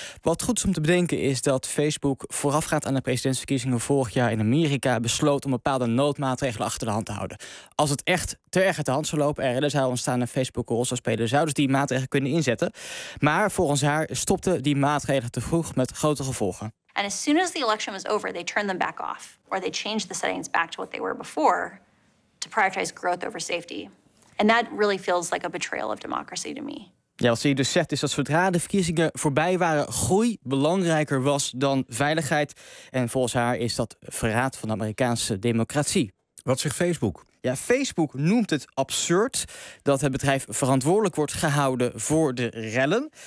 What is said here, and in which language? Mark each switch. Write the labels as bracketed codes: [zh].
[nl] Wat goed is om te bedenken is dat Facebook voorafgaand aan de presidentsverkiezingen vorig jaar in Amerika besloot om bepaalde noodmaatregelen achter de hand te houden. Als het echt te erg uit de hand zou lopen en er zou ontstaan een Facebook-rol zou spelen, zouden ze die maatregelen kunnen inzetten. Maar volgens haar stopte die maatregelen te vroeg met grote gevolgen. [en] And as soon as the election was over, they turned them back off, or they changed the settings back to what they were before to prioritize growth over safety. And that really feels like a betrayal of democracy to me. [nl] Ja, wat ze hier dus zegt is dat zodra de verkiezingen voorbij waren, groei belangrijker was dan veiligheid. En volgens haar is dat verraad van de Amerikaanse democratie. Wat zegt Facebook? Ja, Facebook noemt het absurd dat het bedrijf verantwoordelijk wordt gehouden voor de rellen.